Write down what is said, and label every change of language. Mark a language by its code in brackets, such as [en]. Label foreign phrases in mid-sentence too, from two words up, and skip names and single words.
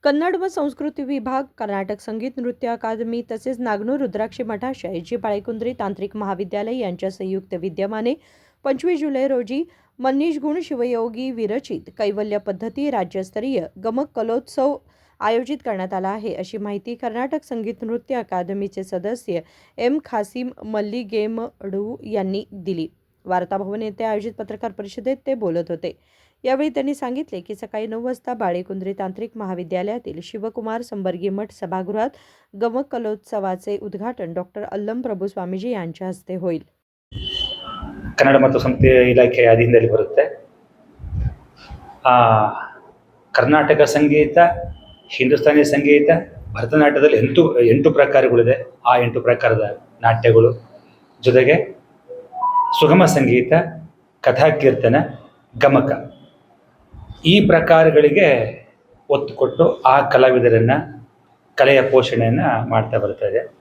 [mr] कन्नड व संस्कृती विभाग, कर्नाटक संगीत नृत्य अकादमी तसेच नागनूर रुद्राक्षी मठाशय जी बाळेकुंद्री तांत्रिक महाविद्यालय यांच्या संयुक्त विद्यमाने 25 जुलै रोजी मनीष गुण शिवयोगी विरचित कैवल्य पद्धती राज्यस्तरीय गमक कलोत्सव आयोजित करण्यात आला आहे, अशी माहिती कर्नाटक संगीत नृत्य अकादमीचे सदस्य एम खासिम मल्लिगेमडू यांनी दिली. वार्ताभवन येथे आयोजित पत्रकार परिषदेत ते बोलत होते. यावेळी त्यांनी सांगितले की सकाळी 9 वाजता बाळेकुंद्री तांत्रिक महाविद्यालयातील शिवकुमार संबर्गी मठ सभागृहात गमक कलोत्सवाचे उद्घाटन डॉक्टर अल्लम प्रभू स्वामीजी यांच्या हस्ते होईल. [kn] ಕನ್ನಡ ಮತ್ತು ಸಂಸ್ಕೃತಿ ಇಲಾಖೆಯ ಅಧೀನದಲ್ಲಿ ಬರುತ್ತೆ. ಕರ್ನಾಟಕ ಸಂಗೀತ, ಹಿಂದೂಸ್ತಾನಿ ಸಂಗೀತ, ಭರತನಾಟ್ಯದಲ್ಲಿ 8 ಪ್ರಕಾರಗಳಿದೆ. ಆ 8 ಪ್ರಕಾರದ ನಾಟ್ಯಗಳು ಜೊತೆಗೆ ಸುಗಮ ಸಂಗೀತ, ಕಥಾಕೀರ್ತನ, ಗಮಕ ಈ ಪ್ರಕಾರಗಳಿಗೆ ಒತ್ತು ಕೊಟ್ಟು ಆ ಕಲಾವಿದರನ್ನು ಕಲೆಯ ಪೋಷಣೆಯನ್ನು ಮಾಡ್ತಾ ಬರ್ತದೆ.